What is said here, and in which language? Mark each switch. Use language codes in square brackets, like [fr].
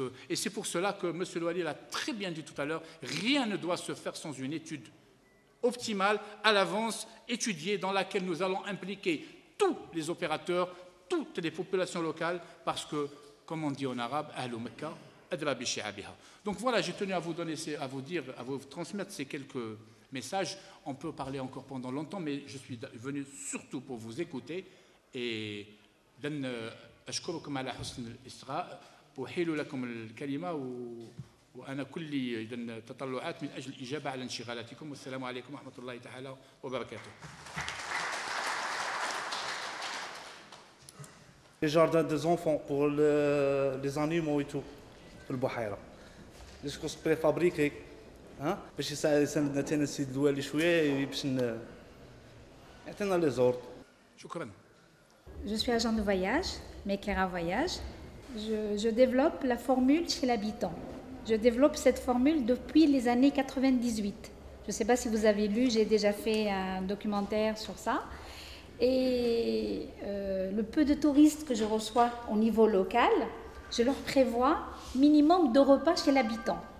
[fr] Et c'est pour cela que M. Louali l'a très bien dit tout à l'heure, rien ne doit se faire sans une étude optimale, à l'avance, étudiée, dans laquelle nous allons impliquer tous les opérateurs, toutes les populations locales, parce que, comme on dit en arabe, [ar] Ahlou Mekka, adra bi shi'abiha. [fr] Donc voilà, j'ai tenu à vous donner, à vous transmettre ces quelques messages. On peut parler encore pendant longtemps, mais je suis venu surtout pour vous écouter. Et [ar] أشكركم على حسن الإصغاء أحيل لكم الكلمة وأنا كلي تطلعات من أجل الإجابة على انشغالاتكم والسلام عليكم ورحمة الله تعالى وبركاته. [fr] Les jardins des enfants pour les animaux et tout [ar] في البحيرة. باش كنت فابريكي باش يساندنا تاني السيد الوالي شوية باش يعطينا لي زورد. شكرا. [fr] Je suis agent de voyage, Mekera Voyage. Je développe la formule chez l'habitant. Je développe cette formule depuis les années 98. Je ne sais pas si vous avez lu, j'ai déjà fait un documentaire sur ça. Et le peu de touristes que je reçois au niveau local, je leur prévois minimum 2 repas chez l'habitant.